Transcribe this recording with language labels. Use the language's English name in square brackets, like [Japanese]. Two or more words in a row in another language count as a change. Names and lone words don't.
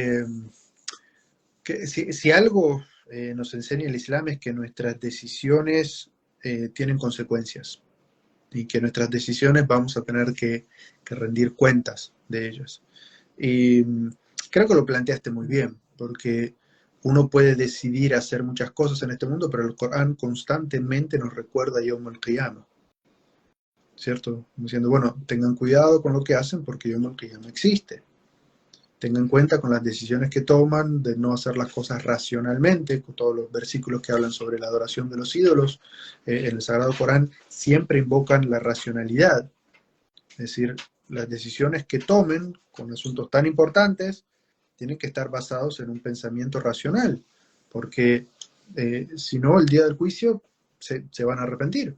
[Spanish] Que si algo nos enseña el Islam es que nuestras decisiones tienen consecuencias y que nuestras decisiones vamos a tener que rendir cuentas de ellas. Y creo que lo planteaste muy bien, porque uno puede decidir hacer muchas cosas en este mundo, pero el Corán constantemente nos recuerda [Arabic] يوم القيامة, [Spanish] ¿cierto? Diciendo, bueno, tengan cuidado con lo que hacen porque [Arabic] يوم القيامة [Spanish] existe. Tengan en cuenta con las decisiones que toman de no hacer las cosas racionalmente, con todos los versículos que hablan sobre la adoración de los ídolos en el Sagrado Corán siempre invocan la racionalidad, es decir, las decisiones que tomen con asuntos tan importantes tienen que estar basados en un pensamiento racional, porque si no, el día del juicio se van a arrepentir.